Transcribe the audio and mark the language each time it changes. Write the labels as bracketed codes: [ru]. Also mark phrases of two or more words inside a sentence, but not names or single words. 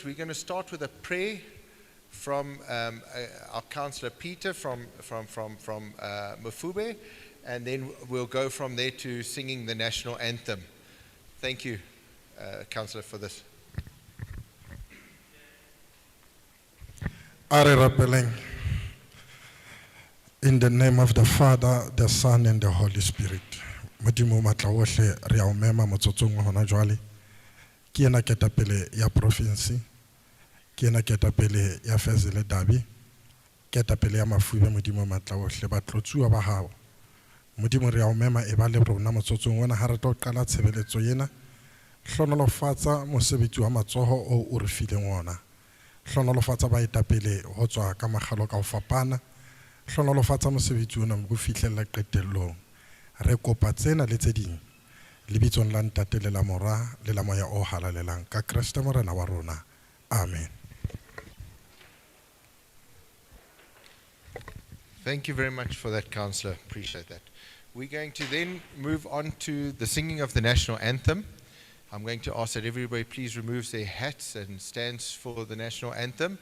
[en] We're going to start with a prayer from our councillor Peter from Mafube, and then we'll go from there to singing the national anthem. Thank you, councillor, for this. In the name of the Father, the Son, and the Holy Spirit. [st] Modimo matlaohle re a o mema motsotsong hona jwale. Ke ena ketapele ya province, ke ena ketapele ya Fezile Dabi, ketapele ya Mafube modimo matlaohle batlotsuwa ba hao. Modimo re a o mema e ba le rona motsotsong ona ha re tlo qala tshebeletso yena. Hlonolofatsa mosebetsi wa matsoho o o re fileng ona. Hlonolofatsa baetapele ho tswa ka magalo ka ho fapana. Hlonolofatsa mosebetsi ona mo go fihlella qetellong. Re kopa tsena le tse ding lebitsong la ntate le la mora le la moya o halalelang ka Kriste morena wa rona. Amen. [en] Thank you very much for that, councillor. Appreciate that. We're going to then move on to the singing of the national anthem. I'm going to ask that everybody please remove their hats and stands for the national anthem.